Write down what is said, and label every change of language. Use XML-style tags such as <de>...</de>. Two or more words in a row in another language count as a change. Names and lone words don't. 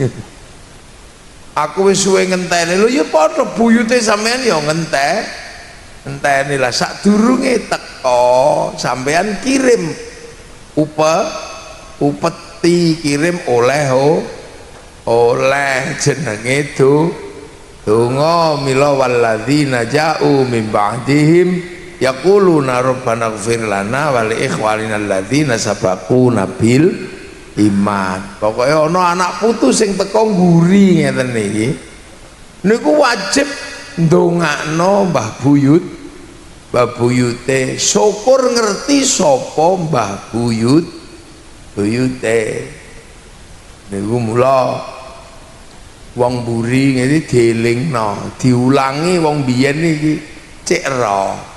<jv>Aku wis suwe ngenteni lho ya padha buyute sampean ya ngenteni lah sadurunge teko sampean kirim upeti kirim oleh jenenge donga mila</jv> <ar>والذين جاءوا من بعدهم يقولون ربنا اغفر لنا ولإخواننا الذين سبقونا بالإيمان.</ar> <jv>Pokoke ana anak putu sing teko nguri ngeten iki niku wajib ndongakno Mbah Buyute syukur ngerti sapa Mbah Buyute niku mula wong mburi ngene dielingno diulangi wong biyen iki cek ero</jv>